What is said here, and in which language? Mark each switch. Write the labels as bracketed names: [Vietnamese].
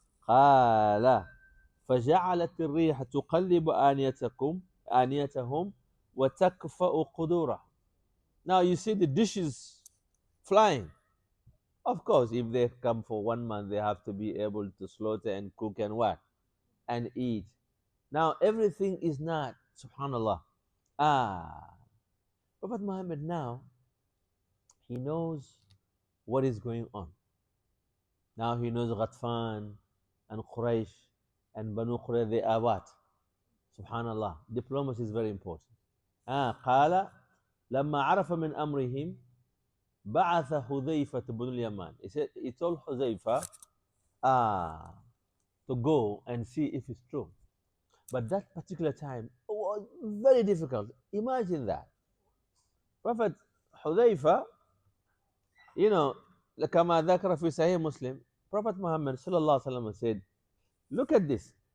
[Arabic] قال فجعلت الريح تقلب آنيتهم وتكفأ قدورهم. [English] Now you see the dishes flying. Of course, if they come for 1 month, they have to be able to slaughter and cook and what? And eat. Now everything is not, subhanallah. Prophet Muhammad now, he knows what is going on. Now he knows Ghatfan and Quraysh. And Banu Qurayza, they are what? Subhanallah. Diplomacy is very important. [Arabic] قال لما عرف من أمرهم بعث حذيفة بن اليمان. [English] He told Huzaifa to go and see if it's true. But that particular time was very difficult. Imagine that. Prophet Hudayfa, you know, [Arabic] كما ذكر في صحيح [English] Muslim, Prophet Muhammad [Arabic] صلى الله عليه وسلم [English] said, look at this.